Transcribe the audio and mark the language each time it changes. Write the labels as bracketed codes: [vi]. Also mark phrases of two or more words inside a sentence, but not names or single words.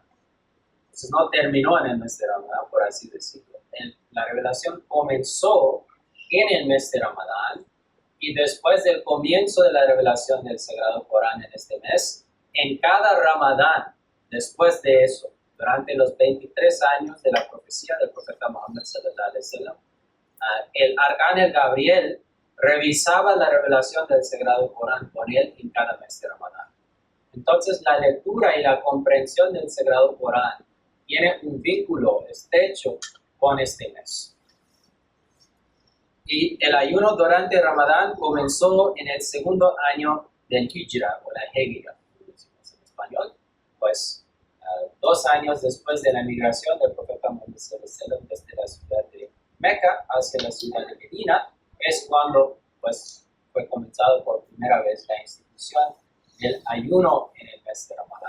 [es] Entonces no terminó en el mes de Ramadán, por así decirlo. La revelación comenzó en el mes de Ramadán y después del comienzo de la revelación del Sagrado Corán en este mes, en cada Ramadán, después de eso, durante los 23 años de la profecía del profeta Muhammad [ar] صلى الله عليه وسلم, [es] el arcángel Gabriel revisaba la revelación del Sagrado Corán con él en cada mes de Ramadán. Entonces la lectura y la comprensión del Sagrado Corán tiene un vínculo estrecho con este mes. Y el ayuno durante Ramadán comenzó en el segundo año del Hijra, o la Hegira, como decimos en español, pues 2 años después de la migración del profeta Muhammad desde la ciudad de Meca hacia la ciudad de Medina, es cuando pues, fue comenzado por primera vez la institución del ayuno en el mes de Ramadán.